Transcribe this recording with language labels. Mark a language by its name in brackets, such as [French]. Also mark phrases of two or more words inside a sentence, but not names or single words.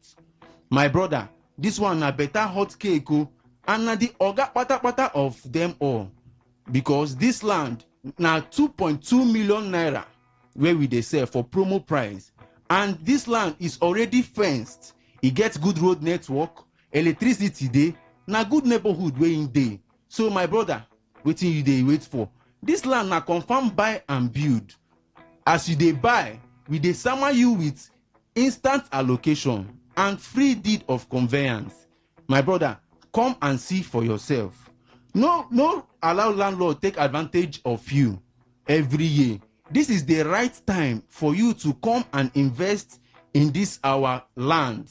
[Nigerian Pidgin] My brother, this one na better hot cake and na the oga pata of them all, because this land na 2.2 million naira where we dey sell for promo price, and this land is already fenced. E get good road network, electricity dey, na good neighborhood wey in dey. So my brother, wetin you dey wait for? This land na confirm buy and build. As you dey buy, we dey sama you with instant allocation and free deed of conveyance. My brother, come and see for yourself. No allow landlord take advantage of you every year. This is the right time for you to come and invest in this our land.